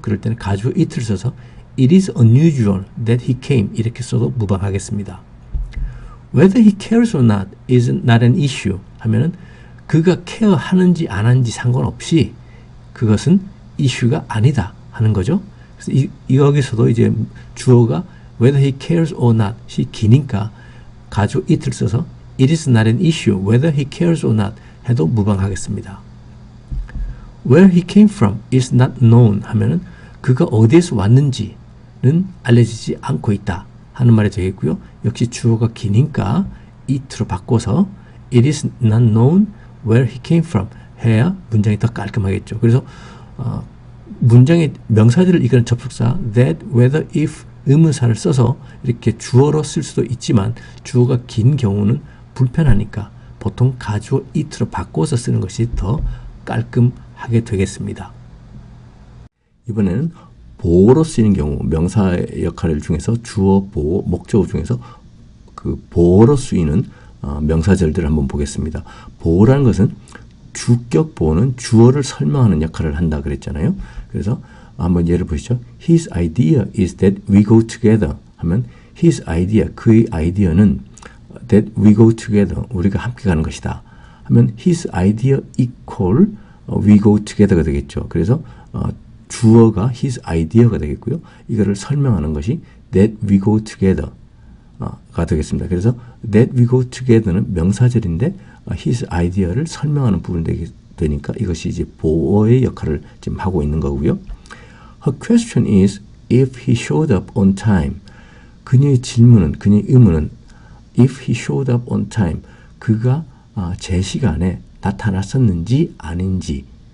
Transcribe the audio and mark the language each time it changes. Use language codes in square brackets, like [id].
[ko] 그럴 때는 가주어 it을 써서 [en] it is unusual that he came [ko] 이렇게 써도 무방하겠습니다. [en] Whether he cares or not is not an issue [ko] 하면은 그가 케어하는지 안 하는지 상관없이 그것은 이슈가 아니다 하는 거죠. 그래서 여기서도 이제 주어가 [en] whether he cares or not이 [ko] 기니까 가주어 it을 써서 [en] it is not an issue whether he cares or not [ko] 해도 무방하겠습니다. [en] Where he came from is not known [ko] 하면은 그가 어디에서 왔는지는 알려지지 않고 있다 하는 말이 되겠고요. 역시 주어가 기니까 it로 바꿔서 [en] it is not known where he came from [ko] 해야 문장이 더 깔끔하겠죠. 그래서 문장의 명사들을 이끄는 접속사 that, whether, if 의문사를 써서 이렇게 주어로 쓸 수도 있지만 주어가 긴 경우는 불편하니까 보통 가주어 it로 바꿔서 쓰는 것이 더 깔끔하게 되겠습니다. 이번에는 보어로 쓰이는 경우 명사의 역할 중에서 주어, 보어, 목적어 중에서 그 보어로 쓰이는 명사절들을 한번 보겠습니다. 보어라는 것은 주격 보어는 주어를 설명하는 역할을 한다 그랬잖아요. 그래서 한번 예를 보시죠. [en] His idea is that we go together 하면 his idea, [ko] 그의 아이디어는 [en] that we go together, [ko] 우리가 함께 가는 것이다 하면 [en] his idea equal we go together가 되겠죠. [ko] 그래서 주어가 his idea가 되겠고요. 이거를 설명하는 것이 [en] that we go together [ko] 가 되겠습니다. 그래서 [en] that we go together [ko] 는 명사절인데 his idea를 설명하는 부분이 되니까 이것이 이제 보어의 역할을 지금 하고 있는 거고요. [en] Her question is if he showed up on time. [ko] 그녀의 의문은 [en] if he showed up on time. [ko] 그가 제 시간에 나타났었는지 아닌지였다.